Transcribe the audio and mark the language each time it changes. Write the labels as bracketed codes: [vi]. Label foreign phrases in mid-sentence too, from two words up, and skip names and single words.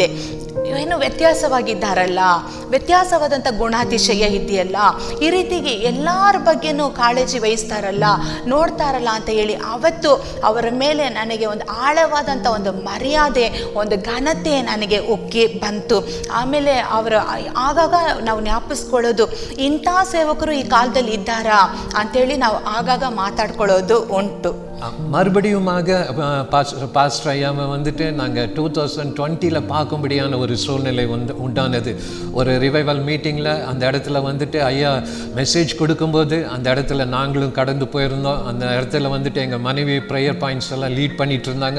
[kn] ಏನು ವ್ಯತ್ಯಾಸವಾಗಿದ್ದಾರಲ್ಲ, ವ್ಯತ್ಯಾಸವಾದಂಥ ಗುಣಾತಿಶಯ ಇದೆಯಲ್ಲ, ಈ ರೀತಿಗೆ ಎಲ್ಲರ ಬಗ್ಗೆನೂ ಕಾಳಜಿ ವಹಿಸ್ತಾರಲ್ಲ, ನೋಡ್ತಾರಲ್ಲ ಅಂತ ಹೇಳಿ ಅವತ್ತು ಅವರ ಮೇಲೆ ನನಗೆ ಒಂದು ಆಳವಾದಂಥ ಒಂದು ಮರ್ಯಾದೆ, ಒಂದು ಘನತೆ ನನಗೆ ಉಕ್ಕಿ ಬಂತು. ಆಮೇಲೆ ಅವರು ಆಗಾಗ ನಾವು ಜ್ಞಾಪಿಸ್ಕೊಳ್ಳೋದು, ಇಂಥ ಸೇವಕರು ಈ ಕಾಲದಲ್ಲಿ ಇದ್ದಾರಾ ಅಂಥೇಳಿ ನಾವು ಆಗಾಗ ಮಾತಾಡ್ಕೊಳ್ಳೋದು ಉಂಟು. [ta] மறுபடியுமாக பாஸ்டர் ஐயாவை வந்துட்டு நாங்கள் 2020 பார்க்கும்படியான ஒரு சூழ்நிலை உண்டானது. ஒரு [en] revival meetingil [ta] அந்த இடத்துல வந்துட்டு ஐயா மெசேஜ் கொடுக்கும்போது அந்த இடத்துல நாங்களும் கடந்து போயிருந்தோம். அந்த இடத்துல வந்துட்டு எங்கள் மனைவி [en] prayer points [ta] எல்லாம் லீட் பண்ணிகிட்டு இருந்தாங்க.